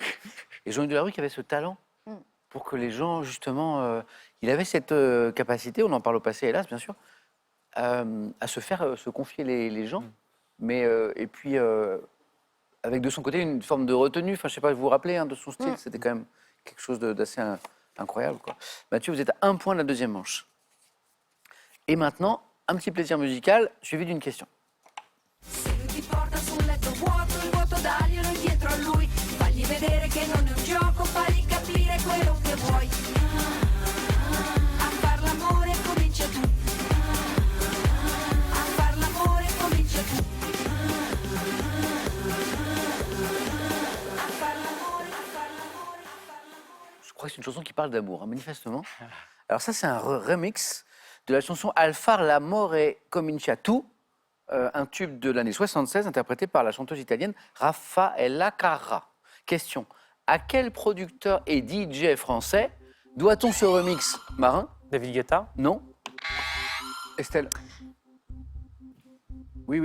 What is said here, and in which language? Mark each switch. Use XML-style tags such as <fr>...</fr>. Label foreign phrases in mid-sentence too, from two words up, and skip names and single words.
<fr>Et Jean-Luc Delarue qui avait ce talent pour que les gens, justement, il avait cette capacité, on en parle au passé, hélas, bien sûr, à se faire se confier les gens, mais et puis avec de son côté une forme de retenue. Enfin, je sais pas, vous vous rappelez de son style, c'était quand même quelque chose d'assez incroyable, quoi. Mathieu, vous êtes à 1 point de la deuxième manche. Et maintenant, un petit plaisir musical suivi d'une question.</fr> <it>Se lui ti porta sul letto vuoto, il vuoto daglielo indietro a lui. Fagli vedere che non è un gioco, fagli capire quello che vuoi. A far l'amore comincia tu. A far l'amore comincia tu. A far l'amore, a far l'amore, a far l'amore.</it> <fr>Je crois que c'est une chanson qui parle d'amour, hein, manifestement. Alors ça, c'est un remix de la chanson Al far l'amore comincia tu, un tube de l'année 76, interprété par la chanteuse italienne Raffaella Carrà. Question, à quel producteur et DJ français doit-on ce remix? Marin? David Guetta. Non. Estelle? Oui.</fr>